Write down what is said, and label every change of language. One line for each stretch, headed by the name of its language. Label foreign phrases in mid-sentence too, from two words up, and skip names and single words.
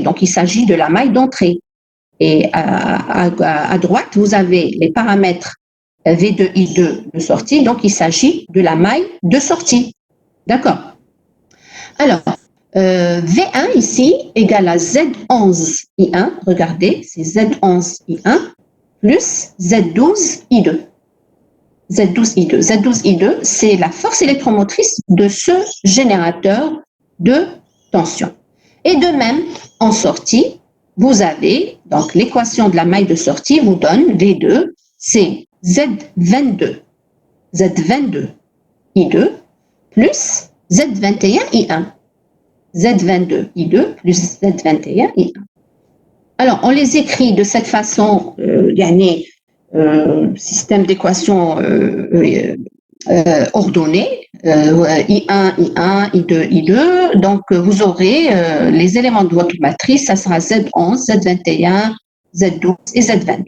French: Donc, il s'agit de la maille d'entrée. Et à droite, vous avez les paramètres V2, I2 de sortie. Donc, il s'agit de la maille de sortie. D'accord? Alors, V1 ici égale à Z11 I1. Regardez, c'est Z11 I1 plus Z12 I2. Z12 I2. Z12 I2, c'est la force électromotrice de ce générateur de tension. Et de même, en sortie, vous avez, donc l'équation de la maille de sortie vous donne V2, c'est Z22. Z22 I2 plus Z21 I1. Z22 I2 plus Z21 I1. Alors, on les écrit de cette façon, système d'équation ordonné, I1, I1, I2, I2. Donc, vous aurez les éléments de votre matrice, ça sera Z11, Z21, Z12 et Z22.